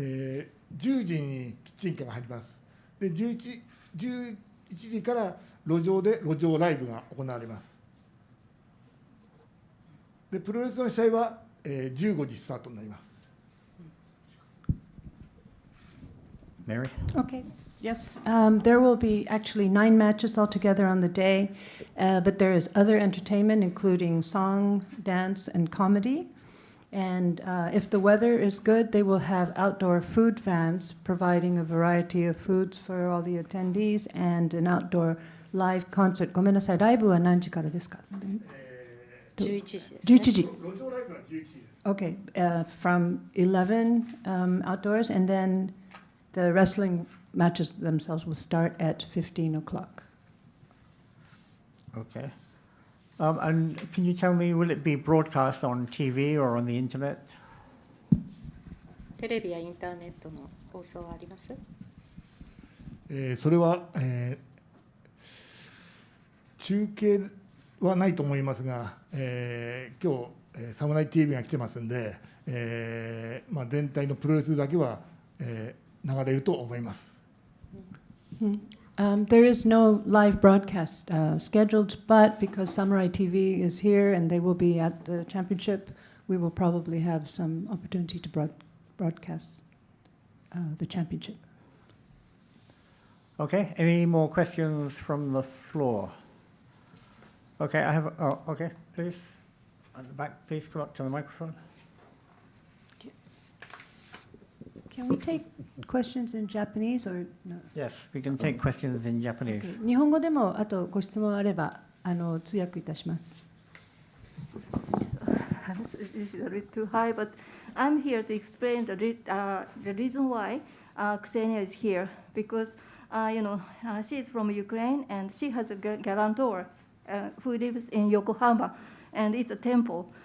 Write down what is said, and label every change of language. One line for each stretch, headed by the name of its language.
Japanese: ？10時にキッチンカーが入ります。で11時から路上ライブが行われます。でプロレスの試合は、15時スタートになります。
English: Mary? Okay. Yes, there will be actually 9 matches altogether on the day, but there is other entertainment, including song, dance, and comedy. And if the weather is good, they will have outdoor food vans providing a variety of foods for all the attendees and an outdoor live concert.
Japanese: ごめんなさい、ライブは何時からですか？11時です、ね。11時。路上ライブは11時です。
English: Okay, from 11 outdoors, and then the wrestling matches themselves will start at 15 o'clock. Okay. And can you tell me, will it be broadcast on TV or on the internet?
Japanese: テレビやインターネットの放送はあります？それは、中継はないと思いますが、今日、サムライ TV が来てますんで、全体のプロレスだけは、流れると思います。
English: There is no live broadcast scheduled, but because Samurai TV is here and they will be at the championship, we will probably have some opportunity to broadcast the championship. Okay, any more questions from the floor? Okay, I have, okay, please. At the back, please come up to the microphone. Can we take questions in Japanese or no? Yes, we can take questions in Japanese. Okay.
Japanese: 日本語でもあとご質問あれば通訳いたします。
English: This is a bit too high, but I'm here to explain the reason why Ksenia is here, because she is from Ukraine and she has a guarantor who lives in Yokohama, and it's a temple.